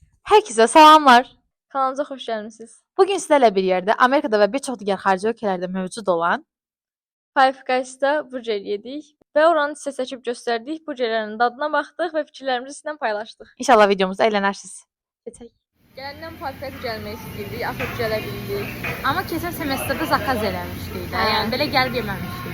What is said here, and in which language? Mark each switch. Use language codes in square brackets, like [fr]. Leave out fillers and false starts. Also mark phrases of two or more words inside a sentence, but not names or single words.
[tr] Herkese selamlar. [az] Kanalımıza xoş gəlmisiniz. [tr] Bugün sizlerle bir yerde Amerika'da ve birçok diğer xarici ülkelerde mevcut olan [az] Five Guys'da burger yedik və oranı sizə seçib göstərdik. Burgerlərin dadına baxdıq və fikirlərimizi sizinlə paylaşdıq. [tr] inşallah videomuzda eğlenirsiniz. [az] Geçək. Gələndən Five Guys gəlmək istəyirdik, axır gələ bildik. Ama keçən semestrdə zakaz eləmişdik də. Hə. Yəni belə gəlib yeməmişdik.